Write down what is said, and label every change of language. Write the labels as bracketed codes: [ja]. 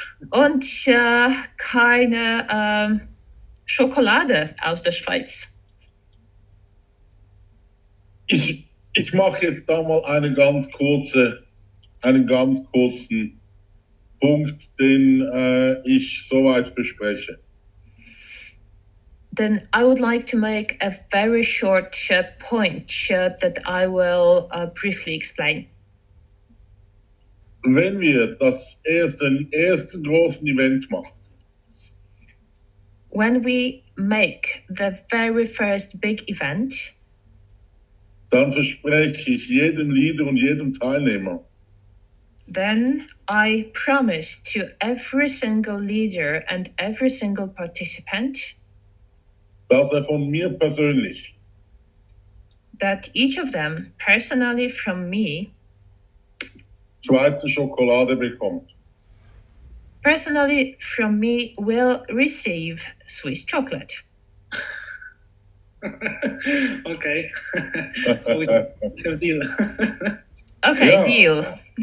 [de] Und keine Schokolade aus der Schweiz. Ich mache jetzt da mal einen ganz kurzen Punkt, den ich soweit bespreche. [en] Then I would like to make a very short point that I will briefly explain. [de] Wenn wir das erste großen Event machen, [en] when we make the very first big event, [de] dann verspreche ich jedem Leader und jedem Teilnehmer, [en] then I promise to every single leader and every single participant [de] dass von mir persönlich [en] that each of them personally from me [de] Schweizer Schokolade bekommt. [en] Personally from me will receive Swiss chocolate. Okay. So we have a deal. Okay, Yeah. deal.